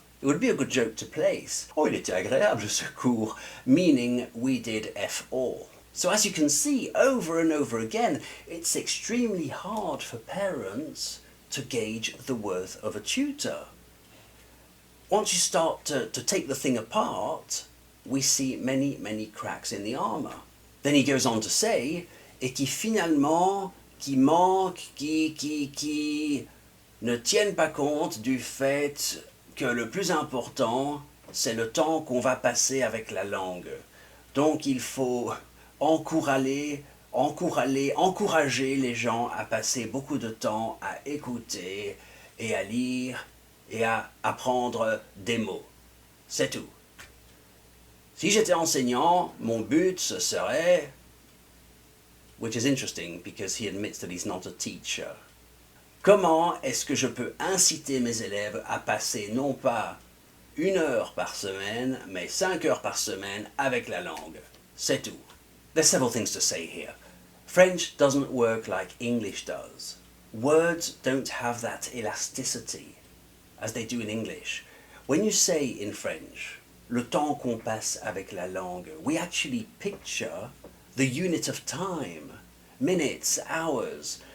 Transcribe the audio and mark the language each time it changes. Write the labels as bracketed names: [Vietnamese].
[English] It would be a good joke to place. Oh, [French] il était agréable ce cours, [English] meaning we did F all. So as you can see, over and over again, it's extremely hard for parents to gauge the worth of a tutor. Once you start to take the thing apart, we see many cracks in the armour. Then he goes on to say, [French] et qui finalement, qui manque, qui ne tiennent pas compte du fait que le plus important, c'est le temps qu'on va passer avec la langue. Donc il faut encourager les gens à passer beaucoup de temps à écouter et à lire et à apprendre des mots. C'est tout. Si j'étais enseignant, mon but ce serait... [English] Which is interesting because he admits that he's not a teacher. [French] Comment est-ce que je peux inciter mes élèves à passer non pas 1 heure par semaine, mais 5 heures par semaine avec la langue? C'est tout. [English] There's several things to say here. French doesn't work like English does. Words don't have that elasticity as they do in English. When you say in French, [French] le temps qu'on passe avec la langue, [English] we actually picture the unit of time, minutes, hours.